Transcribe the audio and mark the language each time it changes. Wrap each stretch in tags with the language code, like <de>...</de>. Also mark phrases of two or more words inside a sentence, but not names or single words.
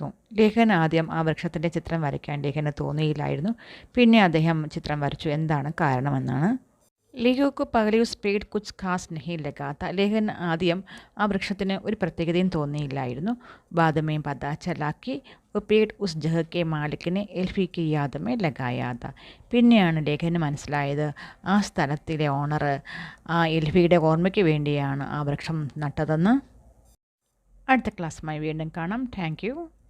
<ml>ലേഖകൻ ആദ്യം ആ വൃക്ഷത്തിൻ്റെ ചിത്രം വരയ്ക്കാൻ ലേഖന് തോന്നിയില്ലായിരുന്നു, പിന്നെ അദ്ദേഹം ചിത്രം വരച്ചു. എന്താണ് കാരണമെന്നാണ്.</ml> <hi>लेखक पहले उस पेड़ कुछ खास नहीं लगा था?</hi> <ml>ലേഖകൻ ആദ്യം ആ വൃക്ഷത്തിന് ഒരു പ്രത്യേകതയും തോന്നിയില്ലായിരുന്നു.</ml> <hi>बाद में पता चला कि वो पेड़ उस जगह के मालिक ने एल्फी की याद में लगाया था.</hi> <ml>പിന്നെയാണ് ലേഖന് മനസ്സിലായത് ആ സ്ഥലത്തിലെ ഓണർ ആ എൽഫിയുടെ ഓർമ്മയ്ക്ക് വേണ്ടിയാണ് ആ വൃക്ഷം നട്ടതെന്ന്. അടുത്ത ക്ലാസ്സുമായി വീണ്ടും കാണാം.</ml> <en>thank you.</en>